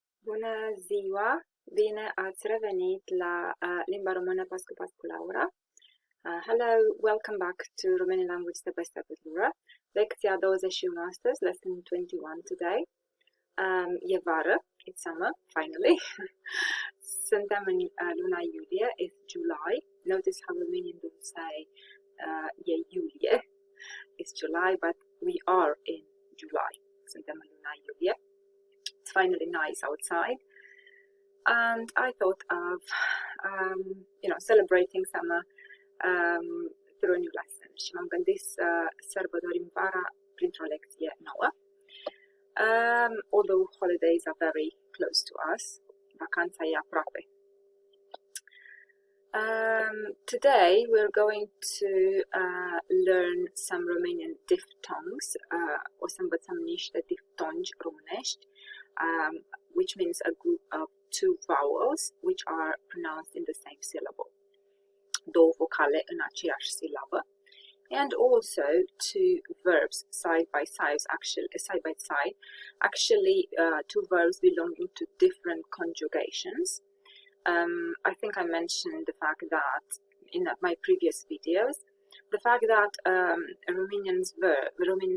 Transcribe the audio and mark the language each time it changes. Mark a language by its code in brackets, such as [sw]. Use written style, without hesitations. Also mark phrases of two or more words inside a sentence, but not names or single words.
[ro] Bună ziua! Bine ați revenit la limba română pas cu pas cu Laura. [en] Hello, welcome back to Romanian language step by step with Laura. [ro] Lecția 21 astăzi, [en] lesson 21 today. [ro] E vară, [en] it's summer, finally. [ro] Suntem în luna iulie, [en] it's July. Notice how Romanian don't say [ro] e iulie, [en] it's July, but we are in July. [ro] Suntem în luna iulie. [en] It's finally nice outside, and I thought of celebrating summer through a new lesson. [ro] Și m-am gândit să sărbătorim vara printr-o lecție nouă. [en] Although holidays are very close to us, [ro] vacanța e aproape. [en] Today we're going to learn some Romanian diphthongs. [ro] O să învățăm niște diphthongi românești, [en] which means a group of two vowels which are pronounced in the same syllable. [ro] Două vocale în aceeași silabă. [en] And also two verbs side by side, actually two verbs belonging to different conjugations. I think I mentioned the fact that in my previous videos, the fact that Romanian